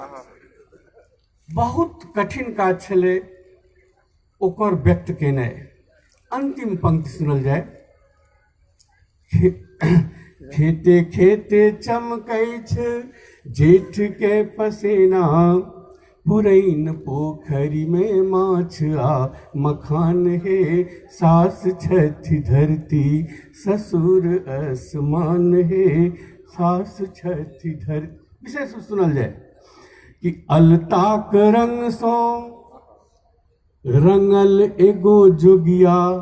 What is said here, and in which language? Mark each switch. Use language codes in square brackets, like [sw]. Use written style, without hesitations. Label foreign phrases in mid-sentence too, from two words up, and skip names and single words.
[mai] बहुत कठिन काज छलै ओकर व्यक्त केनाइ। अंतिम पंक्ति सुनल जाय। खेते खेते चमकै छै जेठ के पसीना। पुरैन पोखरी में माछ आ मखान है। सास छठी धरती ससुर आसमान है। सास छठी धरती। विशेष सुनल जाय कि अलताक रंग सो रंगल एगो जोगिया।